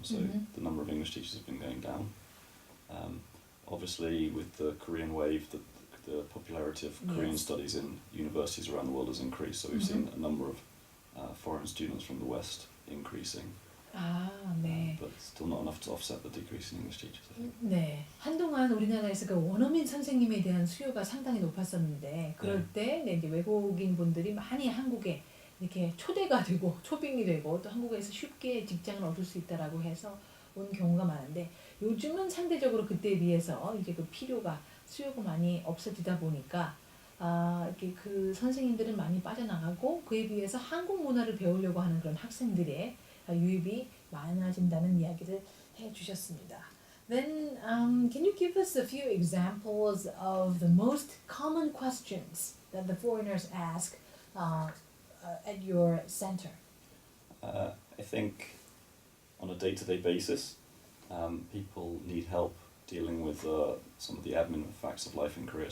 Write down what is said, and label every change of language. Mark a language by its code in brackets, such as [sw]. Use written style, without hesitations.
[en] So the number of English teachers has been going down. Obviously, with the Korean wave, the popularity of Korean studies in universities around the world has increased. So we've seen a number of foreign students from the West increasing. [ko] 네. [en] But still not enough to offset the decrease in English teachers, I think. [ko] 네. 한동안 우리나라에서 그 원어민 선생님에 대한 수요가 상당히 높았었는데 그럴 때 이제 외국인 분들이 많이 한국에 이렇게 초대가 되고 초빙이 되고 또 한국에서 쉽게 직장을 얻을 수 있다라고 해서 온 경우가 많은데 요즘은 상대적으로 그때에 비해서 이제 그 필요가 수요가 많이 없어지다 보니까 이렇게 그 선생님들은 많이 빠져나가고 그에 비해서 한국 문화를 배우려고 하는 그런 학생들의 유입이 많아진다는 이야기를 해주셨습니다. [en] Then can you give us a few examples of the most common questions that the foreigners ask at your center? I think on a day-to-day basis, people need help dealing with some of the admin facts of life in Korea.